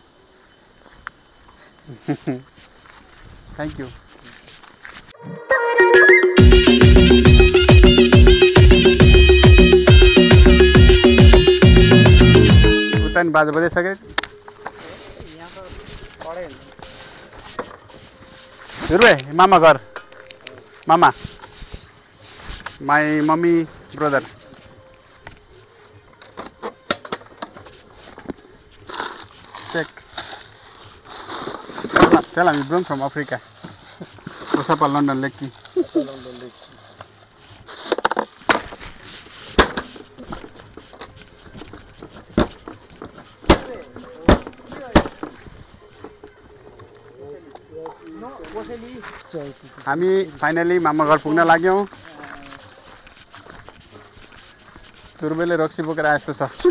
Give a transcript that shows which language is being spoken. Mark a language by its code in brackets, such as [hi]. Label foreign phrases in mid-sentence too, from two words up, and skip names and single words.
[en] thank you [ne] उता नि बाजा बजाइसके दुर्बे मामा घर मामा [en] my mummy brother check. Tell him you belong from Africa. What's up, London Lekki? London Lekki. [ne] हामी फाइनली मामा घर पुग्न लाग्यौं दुर्बेले रक्सी बोकेर आए जस्तो छ